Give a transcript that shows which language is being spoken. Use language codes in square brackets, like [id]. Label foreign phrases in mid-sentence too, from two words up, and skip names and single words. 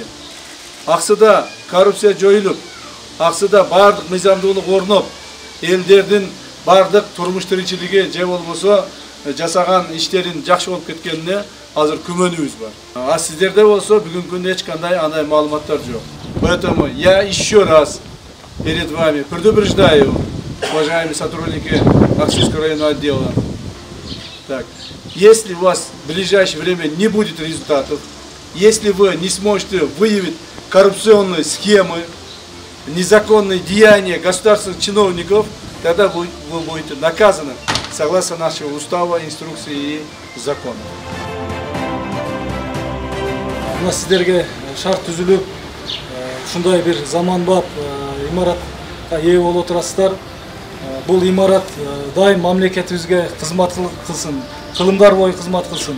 [ky] Аксыда коррупция жоюлуп, Аксыда бардык мыйзамдуулук орноп, элдердин бардык турмуш тиричилиги же болбосо жасаган иштерин жакшы болуп кеткенине азыр күмөнүбүз бар. А сиздерде болсо бүгүнкү күндө эч кандай андай маалыматтар жок. [ru] Поэтому я еще раз перед вами предупреждаю, уважаемые сотрудники Аксийского районного отдела. Так, если у вас в ближайшее время не будет результатов, если вы не сможете выявить коррупционные схемы, незаконные деяния государственных чиновников, тогда вы будете наказаны согласно нашего устава, инструкции и закона. [ky] Мына сиздерге шарт түзүлүп, ушундай бир заманбап имаратка ээ болуп отурасыздар. Бул имарат дайым мамлекетибизге кызмат кылсын, кылымдар бою кызмат кылсын.